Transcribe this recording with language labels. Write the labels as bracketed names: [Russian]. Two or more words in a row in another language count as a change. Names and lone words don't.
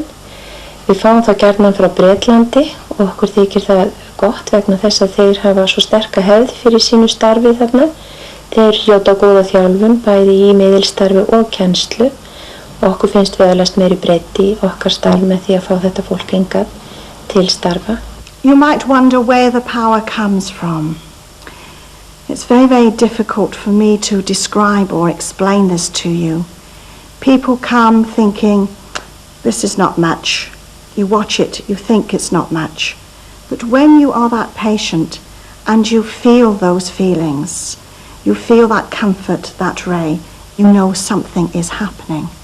[Icelandic] Við fáum þá gjarnan frá Bretlandi og okkur þykir það gott vegna þess að þeir hafa svo sterka hefð fyrir sínu starfi þarna. Þeir hljóta góða þjálfun bæði í miðilstarfi og kennslu og okkur finnst við öðlast meiri breidd í okkar starf með því að fá þetta fólk hingað til starfa. [English] You might wonder where the power comes from. It's very, very difficult for me to describe or explain this to you. People come thinking, this is not much. You watch it, you think it's not much. But when you are that patient and you feel those feelings, you feel that comfort, that ray, you know something is happening.